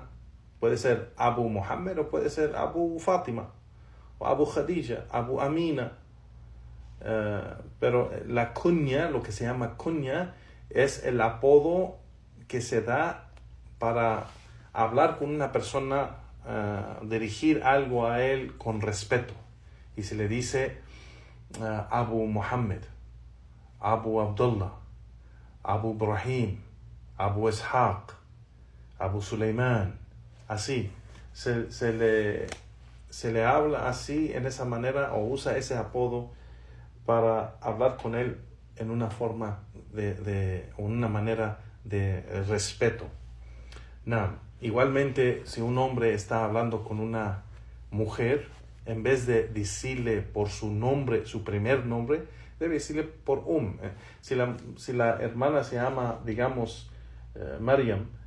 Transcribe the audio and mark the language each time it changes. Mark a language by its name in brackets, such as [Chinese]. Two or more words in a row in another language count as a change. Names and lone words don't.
[Spanish] Puede ser Abu Muhammad o puede ser Abu Fatima, o Abu Khadija, Abu Amina. Pero la kunya, lo que se llama kunya, es el apodo que se da para hablar con una persona, dirigir algo a él con respeto. Y se le dice Abu Muhammad, Abu Abdullah, Abu Ibrahim, Abu Ishaq, Abu Sulaiman. Así, se le habla así, en esa manera, o usa ese apodo para hablar con él en una forma una manera de respeto. Igualmente, si un hombre está hablando con una mujer, en vez de decirle por su nombre, su primer nombre, debe decirle por Si la hermana se llama, digamos, Maryam,